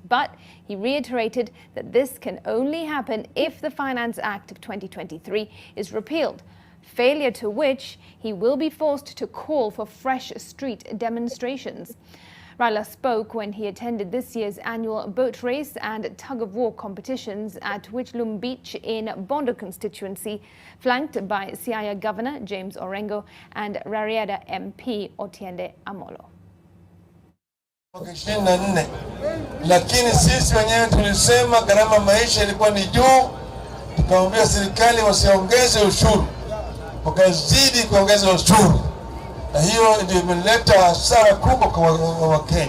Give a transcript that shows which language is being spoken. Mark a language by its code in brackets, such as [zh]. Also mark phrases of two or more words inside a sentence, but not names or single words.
[en] But he reiterated that this can only happen if the Finance Act of 2023 is repealed, failure to which he will be forced to call for fresh street demonstrations. Raila spoke when he attended this year's annual boat race and tug-of-war competitions at Whitlam Beach in Bondo constituency, flanked by Siaya Governor James Orengo and Rarieda MP Otiende Amolo. [sw] Lakini sisi wenyewe tulisema gharama maisha ilikuwa ni juu, tukaambia serikali wasiongeze ushuru, wakazidi kuongeza ushuru. Na hiyo ndio imeleta hasara kubwa kwa Wakenya.